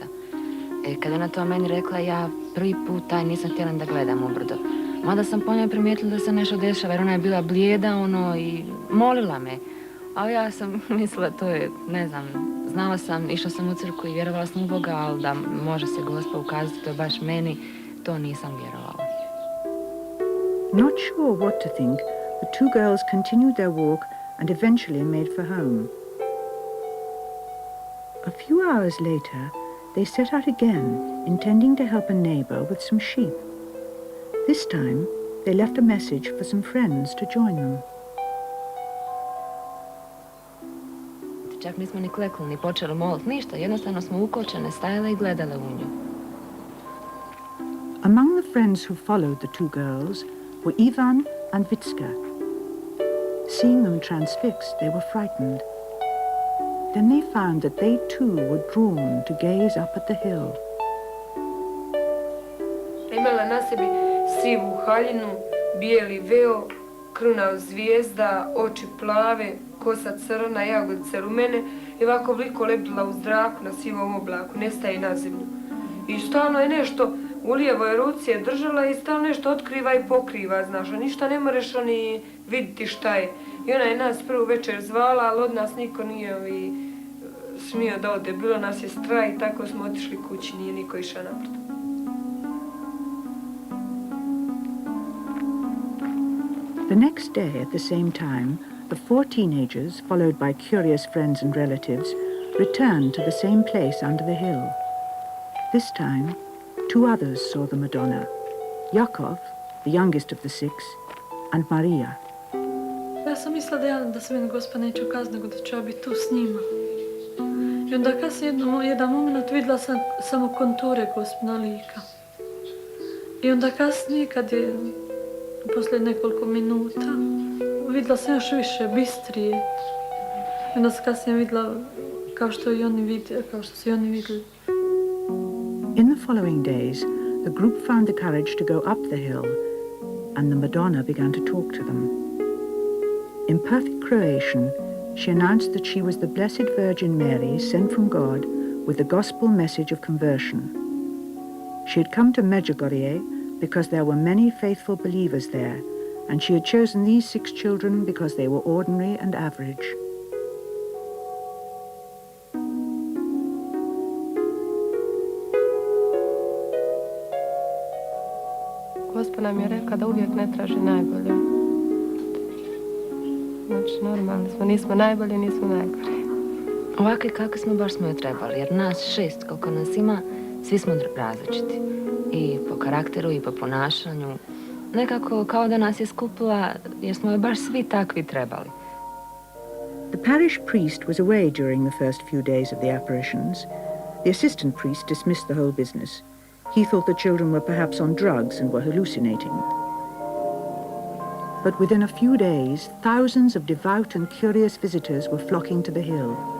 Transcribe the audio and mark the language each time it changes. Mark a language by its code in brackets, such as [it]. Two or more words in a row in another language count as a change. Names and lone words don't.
[hr] Kada ona to meni rekla, ja prvi put taj nisam htjela da gledam ubrdo. Mada sam po njoj primijetila da se nešto dešava, jer ona je bila blijeda, i molila me. Ali ja sam mislila, to je, ne znam, znala sam, išla sam u crkvu i vjerovala sam u Boga, ali da može se gospa ukazati, to je baš meni, to nisam vjerovala. [en] Not sure what to think, the two girls continued their walk and eventually made for home. A few hours later, they set out again, intending to help a neighbor with some sheep. This time, they left a message for some friends to join them. [hr] Čak nismo ni klekli, ni počeli moliti, ništa. Jednostavno smo ukočene, stajale i gledale u nju. [en] Among the friends who followed the two girls were Ivan and Vitska. Seeing them transfixed, they were frightened. Then they found that they too were drawn to gaze up at the hill. [hr] Imala na sebi sivu haljinu, bijeli veo, kruna od zvijezda, oči plave, kosa crna, jagodice rumene i ovako vliko lebdila u zraku na sivom oblaku, nestaje na zemlju. I stalno je nešto u lijevoj ruci je držala i stalno nešto otkriva i pokriva, znaš, a ništa ne moreš ni vidjeti šta je. I ona je nas prvu večer zvala, ali od nas niko nije smio da ode. Bilo nas je strah i tako smo otišli kući, nije niko išao napred. [en] The next day at the same time, the four teenagers, followed by curious friends and relatives, returned to the same place under the hill. This time, two others saw the Madonna, Jakov, the youngest of the six, and Maria. [hr] Ja sam mislila da se meni Gospa neće ukazati, nego da ću ja biti tu s njima. I onda kasnije jedan moment vidjela sam samo konture Gospina lika. I onda kasnije, kad je poslije nekoliko minuta, vidjela sam još više, bistrije. I onda sam kasnije vidjela kao što su i oni vidjeli. [en] In the following days, the group found the courage to go up the hill, and the Madonna began to talk to them. In perfect Croatian, she announced that she was the Blessed Virgin Mary sent from God with the gospel message of conversion. She had come to Medjugorje because there were many faithful believers there, and she had chosen these 6 children because they were ordinary and average. [hr] Gospa nam je rekla da uvijek ne traži najbolje. Znači, normalni smo, nismo najbolji, nismo najgori. Ovakvi kakvi smo, baš smo joj trebali, jer nas 6, koliko nas ima, svi smo različiti. I po karakteru, i po ponašanju. Nekako kao da nas je skupila, jer smo joj baš svi takvi trebali. [en] The parish priest was away during the first few days of the apparitions. The assistant priest dismissed the whole business. He thought the children were perhaps on drugs and were hallucinating. But within a few days, thousands of devout and curious visitors were flocking to the hill.